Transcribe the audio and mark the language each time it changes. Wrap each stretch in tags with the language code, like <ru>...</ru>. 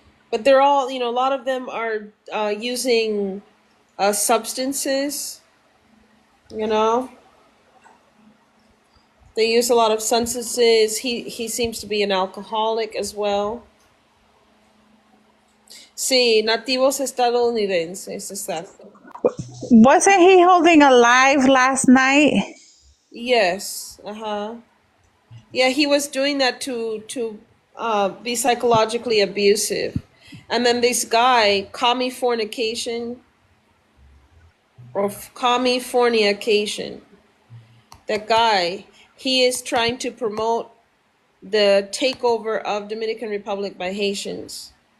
<en>But they're all, a lot of them are using substances, you know. They use a lot of substances. He seems to be an alcoholic as well.</en> <es>Sí, nativos estadounidenses, exacto.</es> <en>Wasn't he holding a live last night? Yes, uh-huh. Yeah, he was doing that to be psychologically abusive. And then this guy, commie fornication or commie fornication, that guy, he is trying to promote the takeover of Dominican Republic by Haitians.</en>